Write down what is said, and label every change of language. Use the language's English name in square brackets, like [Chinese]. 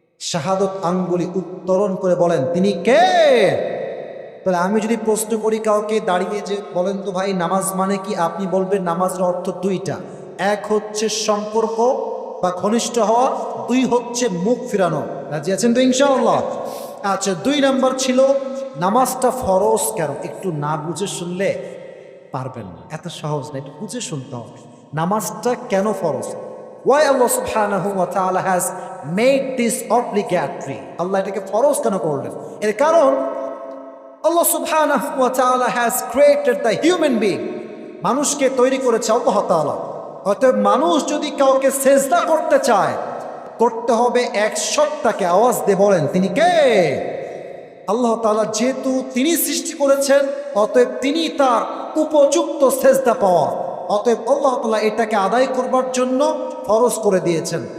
[Bangla] শাহাদত আঙ্গুলি উত্তোলন করে বলেন, তিনি কে? তাহলে আমি যদি প্রশ্ন করি কাউকে দাঁড়িয়ে যে বলেন তো ভাই নামাজ মানে কি, আপনি বলবেন নামাজের অর্থ দুইটা, এক হচ্ছে সম্পর্ক বা ঘনিষ্ঠ হওয়া, দুই হচ্ছে মুখ ফিরানো। রাজি আছেন তো ইনশাআল্লাহ? আচ্ছা, 2 নাম্বার ছিল নামাজটা ফরজ কেন? একটু না বুঝে শুনলে পারবেন না, এত সহজ না, একটু বুঝে শুনতে হবে নামাজটা কেন ফরজ। [English] Why Allah subhanahu wa ta'ala has made this obligatory? [Bangla] আল্লাহ এটাকে ফরজ কেন করলেন? এর কারণ [English] Allah subhanahu wa ta'ala has created the human being. [Bangla] মানুষকে তৈরি করেছে আল্লাহ তাআলা। অতএব মানুষ যদি কাউকে সেজদা করতে চায়, করতে হবে 100টাকে। আওয়াজ দিয়ে বলেন, তিনি কে? আল্লাহ তাআলা। যেহেতু তিনি সৃষ্টি করেছেন, অতএব তিনি তার উপযুক্ত সেজদা পাওয়া। অতএব আল্লাহ তাআলা এটাকে আদায় করবার জন্য ফরজ করে দিয়েছেন।